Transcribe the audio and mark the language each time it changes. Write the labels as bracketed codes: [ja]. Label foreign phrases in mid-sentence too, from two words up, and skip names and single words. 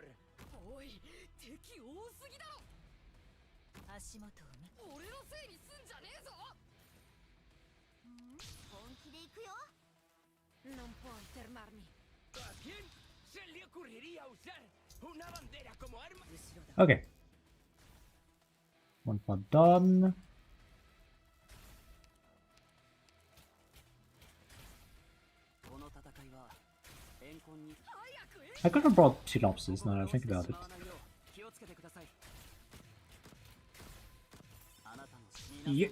[ja] ¡Uy! ¡敵多すぎだ! ¡Ashimotoを見... 俺のせいにすんじゃねえぞ! ¿本気で行くよ? [es] No puedo enfermarme. ¿A quién se le ocurriría usar una bandera como arma? [en] Okay. One part done. I could have brought Tilopsis now that I think about it. Yeah.